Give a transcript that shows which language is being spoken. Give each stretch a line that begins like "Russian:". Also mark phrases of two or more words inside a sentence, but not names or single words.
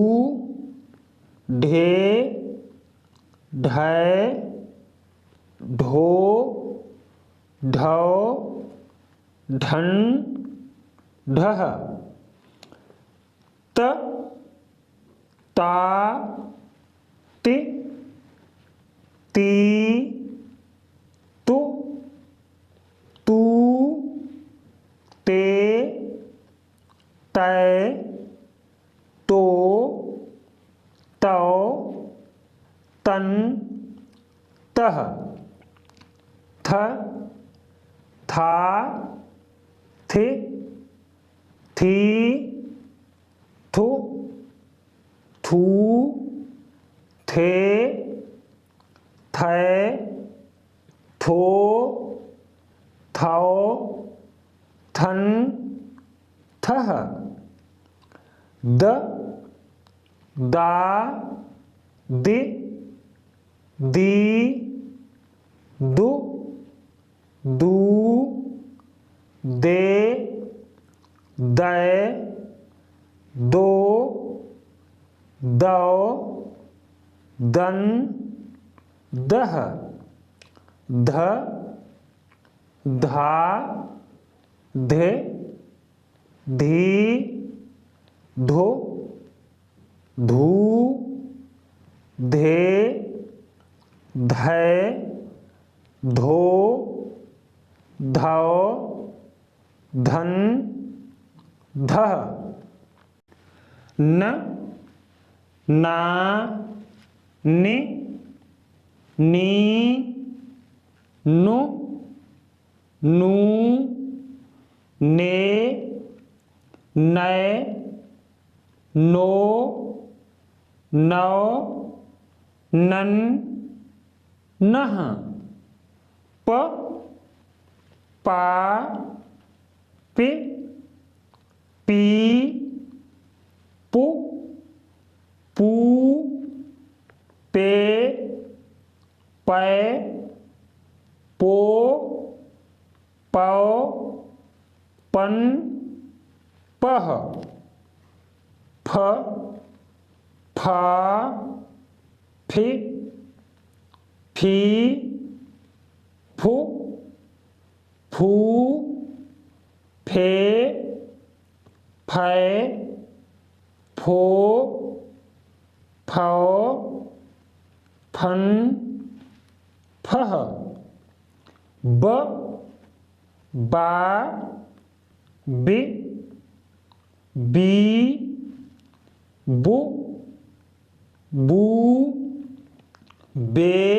Hindi: ढे, ढै, ढो, ढौ, ढन, ढह, त, ता, ति, ती, तु, तू, ते, तय, तो, तौ, तन, तह, थ, था, थे, थी, थु, थू, थे, थे, थो, थौ, थन, थह, द, दा, दि, दी, दु, दू, दे, दै, दो, दौ, दन, दह, ध, धा, धे, धी, धो, धू, धे, धै, धो, धौ, धन, धह, न, ना, नि, नी, नु, नू, ने, नै, नो, नौ, नन, नह, प, पा, पे, पी, पु, पू, पे, पै, पो, पौ, पन, पह, फ, फा, फि, फी, फु, फू, फे, फै, फो, फौ, फन, फह, ब, बा, बि, बी, बु, बू, बे,